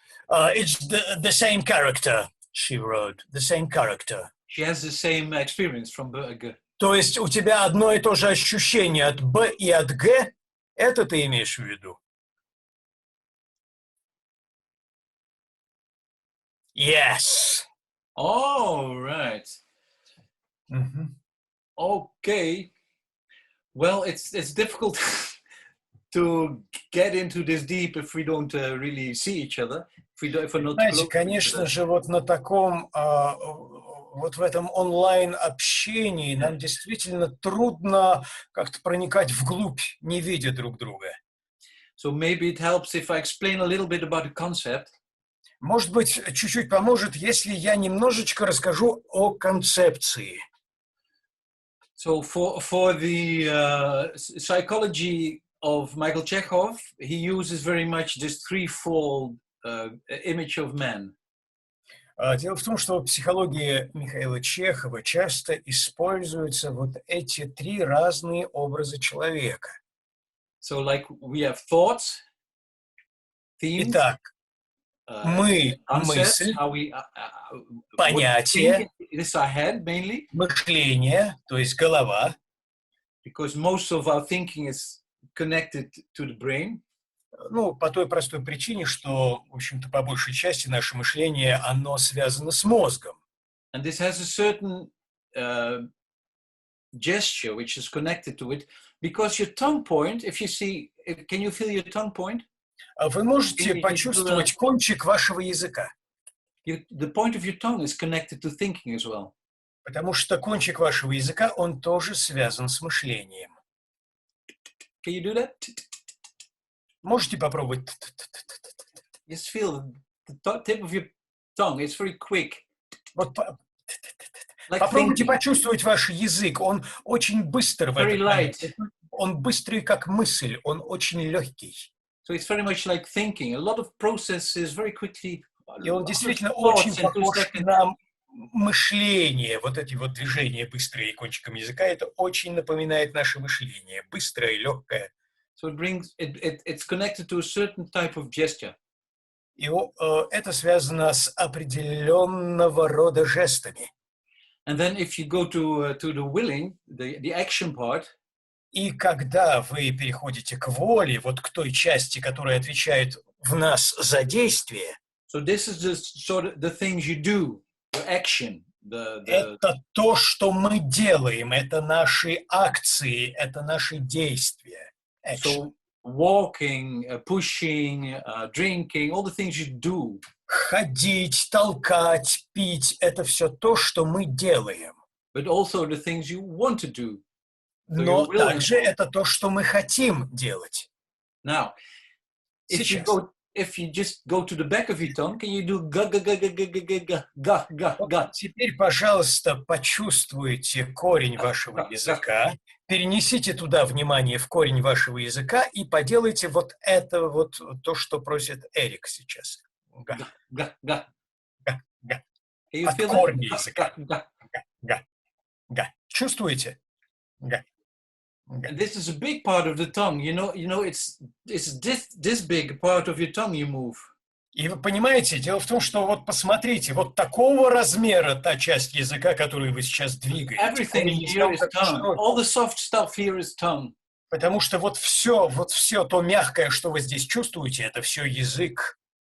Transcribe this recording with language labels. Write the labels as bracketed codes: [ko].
[en] It's the same character, she wrote. The same character. She has the same experience from G. [ru] То есть у тебя одно и то же ощущение от Б и от Г? Это ты имеешь в виду? [en] Yes. All right. Okay. Well, it's difficult to get into this deep if we don't really see each other. If we're not. [ru] Знаете, конечно же, вот на таком, вот в этом онлайн-общении нам действительно трудно как-то проникать вглубь, не видя друг друга. [en] So maybe it helps if I explain a little bit about the concept. [ru] Может быть, чуть-чуть поможет, если я немножечко расскажу о концепции. [en] So for the psychology of Michael Chekhov, he uses very much this threefold image of man. [ru] Дело в том, что в психологии Михаила Чехова часто используются вот эти 3 разные образа человека. [en] So like we have thoughts, themes, [ru] Итак, мы [en] concepts, [ru] мысль, [en] how we [ru] понятие, [en] this is our head mainly, [ru] мышление, то есть голова, [en] because most of our thinking is connected to the brain. [ru] ну, по той простой причине, что, в общем-то, по большей части наше мышление, оно связано с мозгом. [en] And this has a certain gesture which is connected to it, because your tongue point, if you see, can you feel your tongue point? [ru] Вы можете почувствовать кончик вашего языка. [en] The point of your tongue is connected to thinking as well. [ru] Потому что кончик вашего языка, он тоже связан с мышлением. [en] Can you do that? [ru] Можете попробовать? [en] Just feel the tip of your tongue. It's very quick. [ru] Вот [en] Like [ru] попробуйте [en] thinking. [ru] почувствовать ваш язык. Он очень быстр в [en] Very [ru] этом [en] light. [ru] моменте. Он быстрый, как мысль. Он очень легкий. [en] So it's very much like thinking. A lot of processes very quickly. [ru] И он действительно очень похож на мышление. Вот эти вот движения быстрые кончиком языка, это очень напоминает наше мышление. Быстрое и легкое. [en] So it's connected to a certain type of gesture. [ru] И это связано с определенного рода жестами. [en] And then if you go to the willing, the action part. [ru] И когда вы переходите к воле, вот к той части, которая отвечает в нас за действие, [en] So this is the sort of the things you do, the action, [ru] это то, что мы делаем, это наши акции, это наши действия. [en] So walking, pushing, drinking, all the things you do. [ru] Ходить, толкать, пить – это все то, что мы делаем. [en] But also the things you want to do. [ru] Но также это то, что мы хотим делать. [en] Now, if you just go to the back of your tongue, can you do ga ga ga ga ga ga ga ga ga ga? [ru] Теперь, пожалуйста, почувствуйте корень вашего языка, перенесите туда внимание в корень вашего языка и поделайте вот это вот то, что просит Эрик сейчас. Га. Ga ga. Га. Га. [en] You [ru] От [en] feel [ru] корня [en] that? [ru] языка. Ga. Га. Га. Чувствуете? Га. [en] And this is a big part of the tongue. You know, it's this big part of your tongue you move. [ru] И вы понимаете, дело в том, что вот посмотрите, вот такого размера та часть языка, которую вы сейчас двигаете. [en] Everything here is tongue. All the soft stuff here is tongue. [ru] Потому что вот все то мягкое, что вы здесь чувствуете, это все язык.